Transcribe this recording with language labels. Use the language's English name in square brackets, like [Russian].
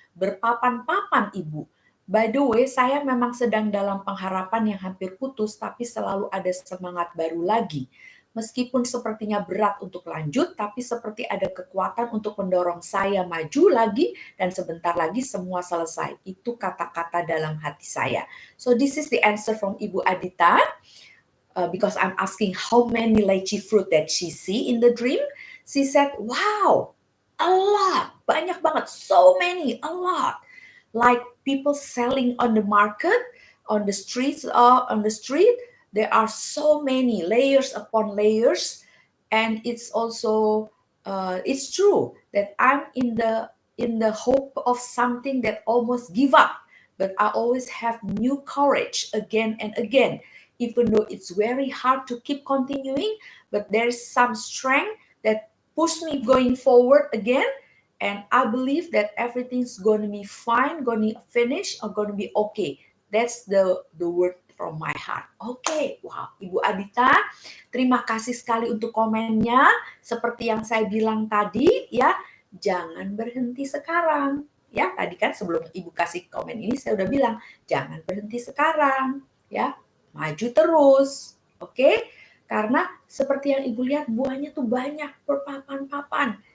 [Indonesian] Berpapan-papan Ibu. [English] By the way, [Indonesian] saya memang sedang dalam pengharapan yang hampir putus, tapi selalu ada semangat baru lagi. Meskipun sepertinya berat untuk lanjut, tapi seperti ada kekuatan untuk mendorong saya maju lagi, dan sebentar lagi semua selesai. Itu kata-kata dalam hati saya. [English] So this is the answer from Ibu Adita. Because I'm asking how many lychee fruit that she see in the dream, she said, wow, a lot, [Indonesian] banyak banget, [English] so many, a lot. Like people selling on the market, on the streets, there are so many layers upon layers, and it's also it's true that I'm in the hope of something that almost give up, but I always have new courage again and again. Even though it's very hard to keep continuing, but there's some strength that push me going forward again. And I believe that everything's going to be fine, going to finish, or going to be okay. That's the word from my heart. Okay, wow. [Indonesian] Ibu Adita, terima kasih sekali untuk komennya. Seperti yang saya bilang tadi, ya, jangan berhenti sekarang. Ya, tadi kan sebelum Ibu kasih komen ini, saya udah bilang, jangan berhenti sekarang. Ya, maju terus, oke? Karena seperti yang Ibu lihat buahnya tuh banyak berpapan-papan.